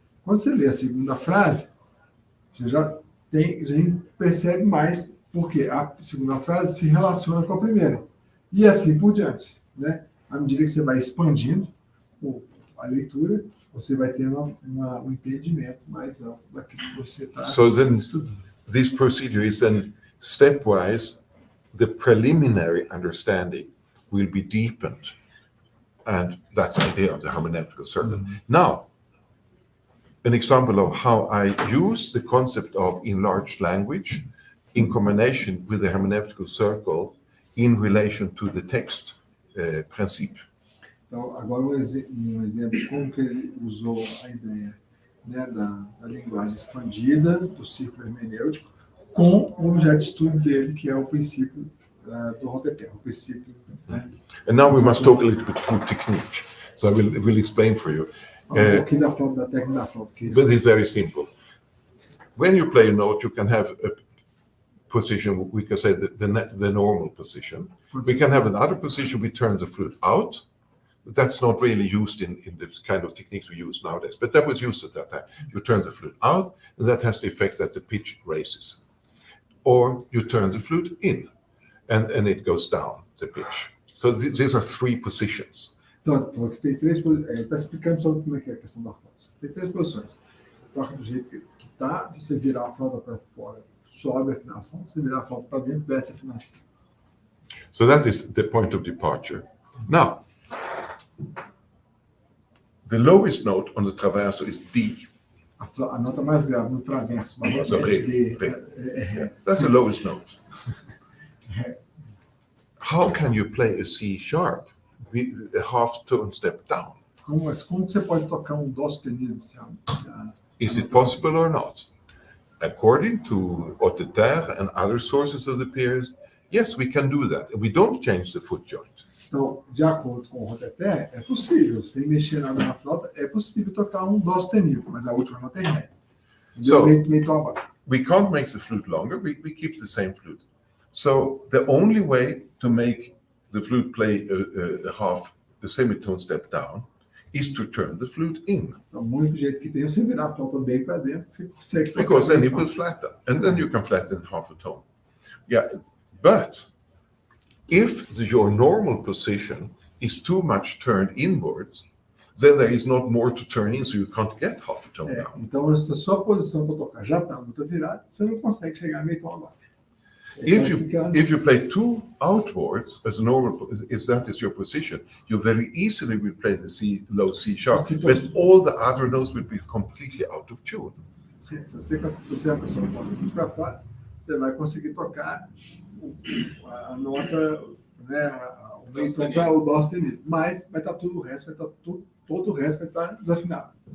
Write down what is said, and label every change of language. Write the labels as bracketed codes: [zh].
[pt] Quando você lê a segunda frase, você já percebe mais, porque a segunda frase se relaciona com a primeira. E assim por diante, né? À medida que você vai expandindo a leitura, você vai ter um entendimento mais amplo daquilo que você está estudando. [en] This procedure is then stepwise, the preliminary understanding will be deepened. And that's the idea of the hermeneutical circle. Mm-hmm. Now, an example of how I use the concept of enlarged language in combination with the hermeneutical circle in relation to the text principle. [pt] Então, agora um exemplo de como que ele usou a ideia, né, da linguagem expandida, do círculo hermenêutico, com o objeto de estudo dele, que é o princípio do rodapé, o princípio. Né? [en] And now we must talk a little bit through technique. So I will explain for you. [pt] Pouquinho da técnica da flauta. [en] But it's very simple. When you play a note, you can have a position, we can say the normal position. We can have another position, we turn the flute out. That's not really used in this kind of techniques we use nowadays, but that was used at that time. You turn the flute out, and that has the effect that the pitch raises. Or you turn the flute in, and it goes down, the pitch. So these are three positions. [pt] Então, tem três posições. Ele está explicando sobre como é que é a questão da flauta. Tem três posições. Toca do jeito que está, se você virar a flauta para fora, sobe a afinação. Se você virar a flauta para dentro, desce a afinação. [en] So that is the point of departure. Now, the lowest note on the traverso is D. [pt] A nota mais grave no traverso [en] So D. Ré. That's the lowest note. How can you play a C sharp? A half tone step down. [pt] Como você pode tocar dó sustenido? [en] Is it possible or not? According to Otteter and other sources of the periods, yes, we can do that. We don't change the foot joint. [pt] Então, de acordo com o rodapé, é possível. Sem mexer nada na flauta, é possível tocar dó sustenido, mas a última nota é ré. [en] So, [pt] meio tom abaixo. [en] We can't make the flute longer. We keep the same flute. So the only way to make the flute play a semitone step down is to turn the flute in. [pt] Então, o único jeito que tem é você virar a flauta bem para dentro, você consegue tocar. [en] Because then it will flatten, and then you can flatten half a tone. Yeah, but if your normal position is too much turned inwards, then there is not more to turn in, so you can't get half a tone down. [pt] Então, se a sua posição para tocar já está muito virada, você não consegue chegar meio tom abaixo. [en] If you play two outwards as normal, if that is your position, you very easily will play the low C sharp, but all the other notes will be completely out of tune. [pt] Se você é uma pessoa que toca tudo para fora, você vai conseguir tocar a nota, né, o meio tom para o dó sustenido, mas vai estar tudo o resto, todo o resto vai estar desafinado.